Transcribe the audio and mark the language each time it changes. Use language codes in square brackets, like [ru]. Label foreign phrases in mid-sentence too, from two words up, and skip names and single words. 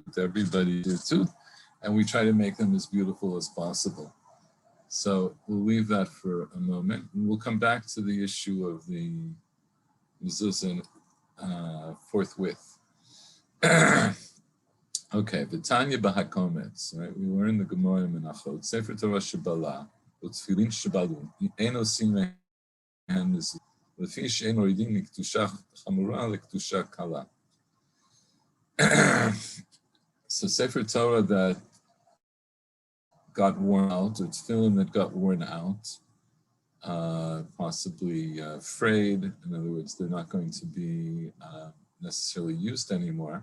[en] Everybody sirtut, and we try to make them as beautiful as possible. So we'll leave that for a moment, and we'll come back to the issue of the mezuzah forthwith. [arc] Okay, ותניא בהקומץ, right? [en] We were in the Gemara in Menachot. [he] ספר תורה שבלה, ותפילין שבלו, אין עושין מהן מזוזה, לפי שאין מורידים מקדושה חמורה לקדושה קלה. [en] So [he] ספר תורה [en] that got worn out, or tefillin that got worn out, possibly frayed. In other words, they're not going to be necessarily used anymore.